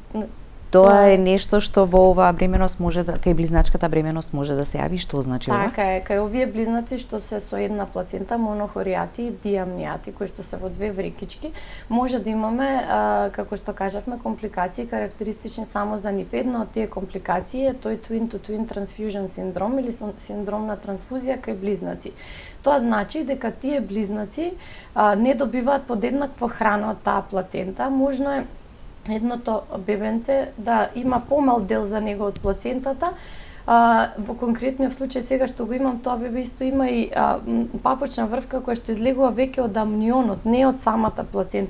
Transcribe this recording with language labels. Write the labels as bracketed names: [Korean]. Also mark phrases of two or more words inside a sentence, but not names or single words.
[Macedonian] Тоа е нешто што во оваа бременост може да, кај близначката бременост може да се јави, што значи ова? Така е, кај овие близнаци што се со една плацента, монохоријати и диамнијати, кои што се во 2 врекички, може да имаме, како што кажавме, компликации карактеристични само за нив. Една од тие компликации е тој [English] twin-to-twin transfusion [Macedonian] синдром или синдром на трансфузија кај близнаци. Тоа значи дека тие близнаци не добиваат подеднакво храна од таа плацента, можно е едното бебенце да има помал дел за него од плацентата. Во конкретниот случај сега што го имам, тоа бебе исто има и папочна врвка која што излегува веќе од амнионот, не од самата плацента.